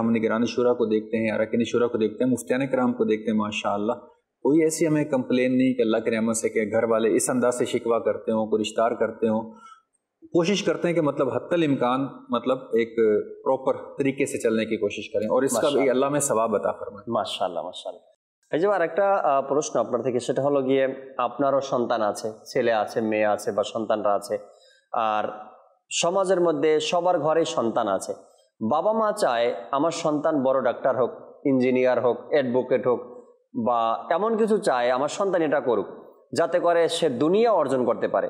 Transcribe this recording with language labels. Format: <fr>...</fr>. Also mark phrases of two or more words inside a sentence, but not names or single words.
<ur>ہم نگران شورا کو دیکھتے ہیں, اراکین شورا کو دیکھتے ہیں, مفتیان کرام کو دیکھتے ہیں. ماشاءاللہ کوئی ایسی ہمیں کمپلین نہیں کہ اللہ کی رحمت سے کہ گھر والے اس انداز سے شکوہ کرتے ہوں, کوئی رشتہ دار کرتے ہوں. کوشش کرتے ہیں کہ مطلب حتی الامکان مطلب ایک پراپر طریقے سے چلنے کی کوشش کریں اور اس کا بھی اللہ میں ثواب عطا فرمائے.</ur> <bn>মাশাআল্লাহ মাশাআল্লাহ. এই যে আর একটা প্রশ্ন আপনার থেকে, সেটা হলো গিয়ে আপনারও সন্তান আছে, ছেলে আছে, মেয়ে আছে বা সন্তানরা আছে, আর সমাজের মধ্যে সবার ঘরেই সন্তান আছে. বাবা মা চায় আমার সন্তান বড় ডাক্তার হোক, ইঞ্জিনিয়ার হোক, অ্যাডভোকেট হোক বা এমন কিছু চায় আমার সন্তান এটা করুক যাতে করে সে দুনিয়া অর্জন করতে পারে.</bn>